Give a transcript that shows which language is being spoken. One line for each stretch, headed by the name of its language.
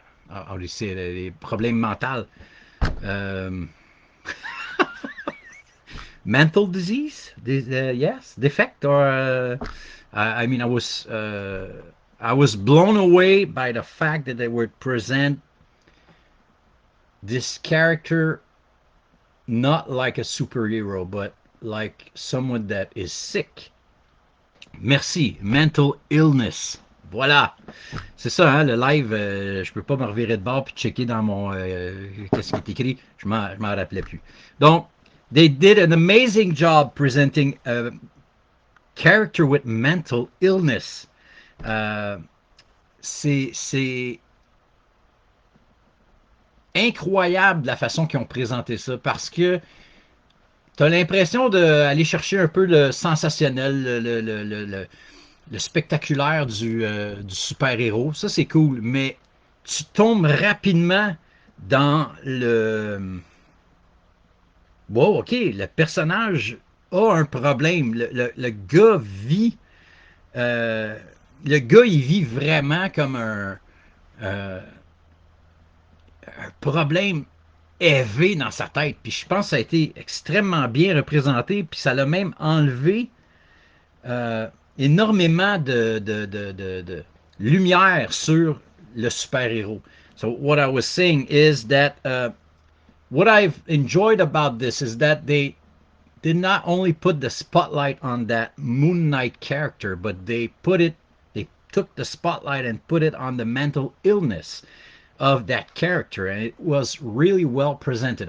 English: how do you say it,
French: les problèmes mentaux,
English: um, mental disease, yes, defect, or I mean, I was blown away by the fact that they would present this character not like a superhero, but like someone that is sick.
French: Merci,
English: mental illness.
French: Voilà. C'est ça, hein, le live, je peux pas me revirer de bord puis checker dans mon qu'est-ce qui est écrit. Je m'en rappelais plus.
English: Donc, they did an amazing job presenting a character with mental illness.
French: C'est incroyable la façon qu'ils ont présenté ça parce que tu as l'impression d'aller chercher un peu le sensationnel, le spectaculaire du super-héros. Ça, c'est cool, mais tu tombes rapidement dans le... Wow, OK, le personnage a un problème. Le gars vit... euh, le gars, il vit vraiment comme un problème élevé dans sa tête. Puis je pense que ça a été extrêmement bien représenté. Puis ça l'a même enlevé énormément de lumière sur le super-héros.
English: So what I was saying is that what I've enjoyed about this is that they did not only put the spotlight on that Moon Knight character, but they took the spotlight and put it on the mental illness of that character, and it was really well presented.